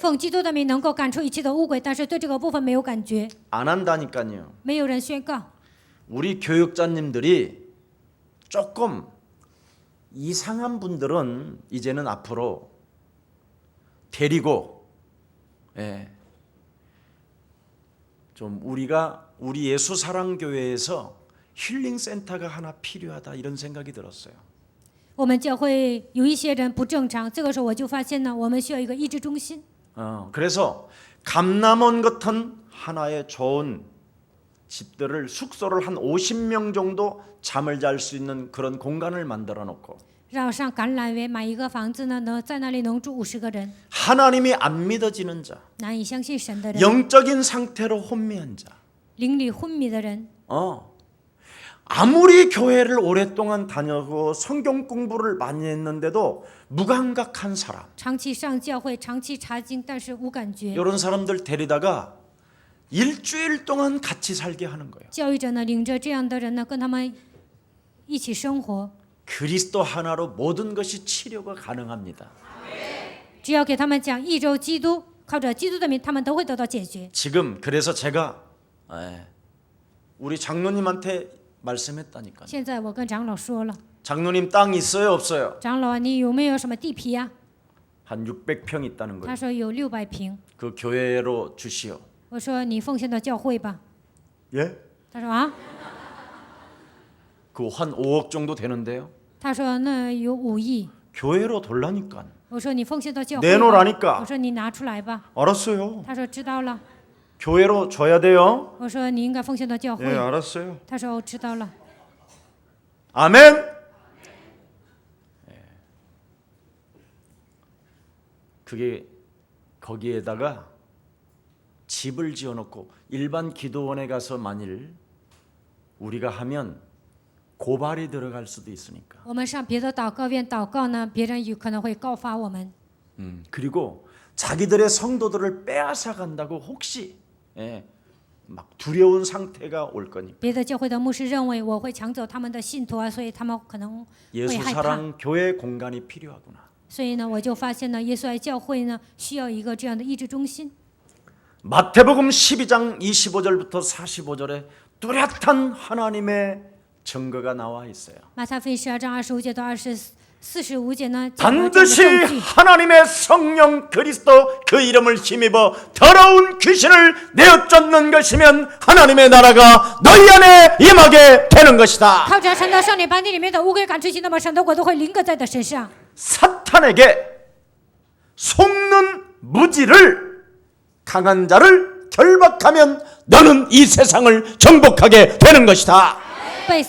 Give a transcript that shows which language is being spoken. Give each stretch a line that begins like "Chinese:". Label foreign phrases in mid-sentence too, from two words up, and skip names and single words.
Chinese: 奉基督的名能够赶出一切的污鬼，但是对这个部分没有感觉，
Korean: 안 한다니까요.
Chinese: 没有人宣告。
Korean: 우리 교육자님들이 조금 이상한 분들은 이제는 앞으로 데리고 좀 우리 예수 사랑 교회에서 힐링 센터가 하나 필요하다 이런 생각이 들었어요.
Chinese: 我们教会有一些人不正常，这个时候我就发现呢，我们需要一个医治中心。
Korean: 그래서 감남원 같은 하나의 좋은 집들을 숙소를 한 50명 정도 잠을 잘 수 있는 그런 공간을 만들어 놓고
Chinese: 绕上橄榄园买一个房子呢，在那里能住50个人。
Korean: 하나님이 안 믿어지는 자,
Chinese: 难以相信神的人，
Korean: 영적인 상태로 혼미한 자,
Chinese: 灵里昏迷的人，
Korean: 아무리 교회를 오랫동안 다녀고 성경 공부를 많이 했는데도 무감각한 사람,
Chinese: 长期上教会，长期查经，但是无感觉。
Korean: 이런 사람들 데리다가 일주일 동안 같이 살게 하는 거예요.
Chinese: 教育者呢，领着这样的人呢，跟他们一起生活。
Korean: 그리스도 하나로 모든 것이 치료가 가능합니다.
Chinese: 只要给他们讲一周基督，靠着基督的名，他们都会得到解决。
Korean: 지금 그래서 제가 우리 장로님한테 말씀했다니까요.
Chinese: 现在我跟长老说了，
Korean: 장로님 땅 있어요, 없어요?
Chinese: 长老，你有没有什么地皮呀、
Korean: 한 600평 있다는
Chinese: 他
Korean: 거예요.
Chinese: 说有600平。
Korean: 그 교회로 주시오.
Chinese: 我说你奉献到教会吧。
Korean: 예?
Chinese: 他说啊，
Korean: 그 한 5억 정도 되는데요.
Chinese: 他说那有5亿。
Korean: 교회로 돌라니까.
Chinese: 我说你奉献到教会吧。
Korean: 내놓으라니까.
Chinese: 我说你拿出来吧。
Korean: 알았어요.
Chinese: 他说知道了。
Korean: 교회로 줘야 돼요.
Chinese: 我说你应该奉献到教会。
Korean: 예, 알았어요.
Chinese: 他说我知道了。
Korean: 아멘. 그게 거기에다가 집을 지어놓고 일반 기도원에 가서 만일 우리가 하면 고발이 들어갈 수도 있으니까.
Chinese: 我们上别的祷告院祷告呢，别人有可能会告发我们。
Korean: 그리고 자기들의 성도들을 빼앗아 간다고 혹시 막 두려운 상태가 올 거니까.
Chinese: 别的教会的牧师认为我会抢走他们的信徒啊，所以他们可能会
Korean: 예수
Chinese: 害怕。
Korean: 사랑 교회 공간이 필요하구나.
Chinese: 所以呢，我就发现呢，耶稣爱教会呢需要一个这样的医治中心。
Korean: 마태복음 12장 25절부터 45절에 뚜렷한 하나님의 증거가 나와 있어요.
Chinese: 马太福音12章25节到45节呢，讲了这样的
Korean: 반드시
Chinese: 证据。
Korean: 하나님의 성령 그리스도 그 이름을 힘입어 더러운 귀신을 내어 쫓는 것이면 하나님의 나라가 너희 안에 임하게 되는 것이다.
Chinese: 靠着神的圣灵把你里面的污鬼赶出去，那么神的国都会临格在你的身上。
Korean: 사탄에게 속는 무지를 강한 자를 결박하면 너는 이 세상을 정복하게 되는 것이다.